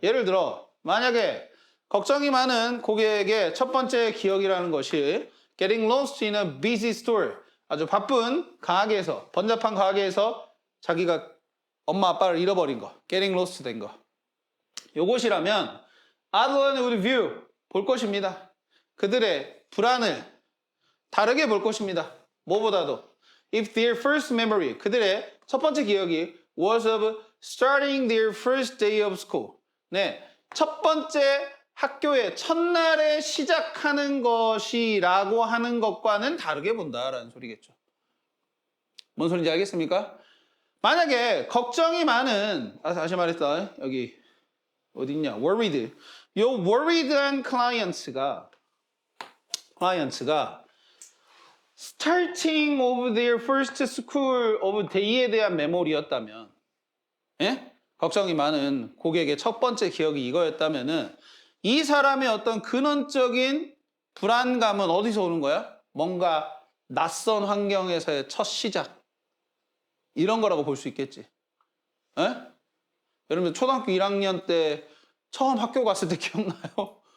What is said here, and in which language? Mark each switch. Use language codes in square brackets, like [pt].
[ko] 예를 들어 만약에 걱정이 많은 고객에게 첫 번째 기억이라는 것이 [en] getting lost in a busy store. [ko] 아주 바쁜 가게에서, 번잡한 가게에서 자기가 엄마 아빠를 잃어버린 거, [en] getting lost [ko] 된 거. 요것이라면 [en] Adler would view, [ko] 볼 것입니다. 그들의 불안을 다르게 볼 것입니다. 뭐보다도 [en] if their first memory, [ko] 그들의 첫 번째 기억이 [en] was of starting their first day of school. [ko] 네, 첫 번째 학교의 첫날에 시작하는 것이라고 하는 것과는 다르게 본다라는 소리겠죠. 뭔 소리인지 알겠습니까? 만약에 걱정이 많은, 다시 말했다. 여기 어디 있냐? worried. [en] 요 worried한 clients가 starting of their first school of day에 [ko] 대한 메모리였다면, 예? 걱정이 많은 고객의 첫 번째 기억이 이거였다면은 이 사람의 어떤 근원적인 불안감은 어디서 오는 거야? 뭔가 낯선 환경에서의 첫 시작. 이런 거라고 볼 수 있겠지. 예? 여러분 초등학교 1학년 때 처음 학교 갔을 때 기억나요?